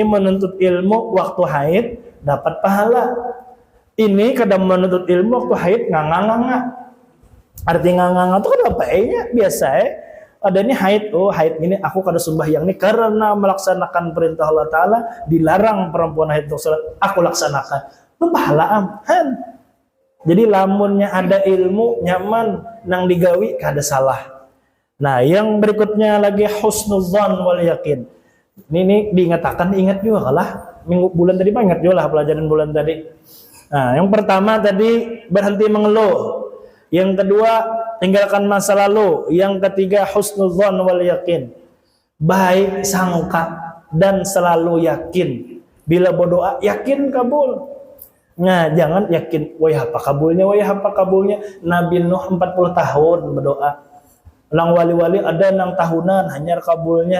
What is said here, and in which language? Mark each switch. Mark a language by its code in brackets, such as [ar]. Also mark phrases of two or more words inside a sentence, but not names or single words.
[bjn] menuntut ilmu waktu haid dapat pahala ini kada menuntut ilmu waktu haid nganga arti nganga itu kan apa biasa ada ini haid haid ini aku kada sembahyang ini karena melaksanakan perintah Allah Ta'ala dilarang perempuan haid untuk salat aku laksanakan itu pahala Jadi lamunnya ada ilmu nyaman nang digawi kada salah. [id] Nah, yang berikutnya lagi [ar] حسن الظن واليقين. [bjn] Ini diingatkan ingat juga kalah minggu bulan tadi ingat juga lah pelajaran bulan tadi. [id] Nah, yang pertama tadi berhenti mengeluh. Yang kedua tinggalkan masa lalu. Yang ketiga [ar] حسن الظن واليقين. [id] Baik sangka dan selalu yakin. Bila berdoa yakin kabul. Nah, jangan yakin, wah apa kabulnya. Nabi Nuh 40 tahun berdoa. [bjn] Nang wali-wali ada nang tahunan hanya kabulnya.